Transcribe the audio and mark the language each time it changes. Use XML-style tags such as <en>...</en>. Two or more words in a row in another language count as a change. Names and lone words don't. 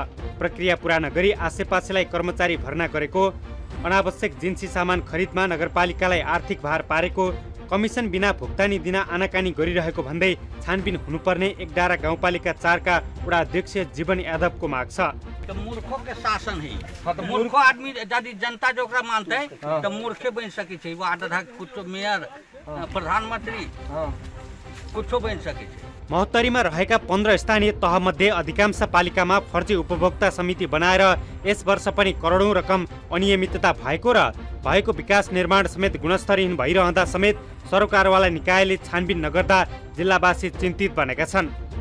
<ne>प्रक्रिया पूरा नगरी आसेपासेलाई कर्मचारी भर्ना गरेको, अनावश्यक जिन्सी सामान खरिदमा नगरपालिकालाई आर्थिक भार पारेको, कमिसन बिना भुक्तानी दिन आनाकानी गरिरहेको भन्दै छानबिन हुनुपर्ने एकडारा गाउँपालिका 4 का वडा अध्यक्ष जीवन यादवको माग छ।</ne> <mai>तो मूर्खों के शासन है, तो मूर्खो आदमी यदि जनता जो मानते हैं तो मूर्खे बन सके छे। वो आधा कुछ मेयर प्रधानमंत्री कुछ बन सके छे।</mai> <ne>महोत्तरीमा रहेका 15 स्थानीय तहमध्ये अधिकांश पालिकामा फर्जी उपभोक्ता समिति बनाएर यस वर्ष पनि करोडौं रकम अनियमितता भएको र भएको विकास निर्माण समेत गुणस्तरहीन भइरहँदा समेत सरकारवाला निकायले छानबिन नगर्दा जिल्लावासी चिन्तित बनेका छन्।</ne>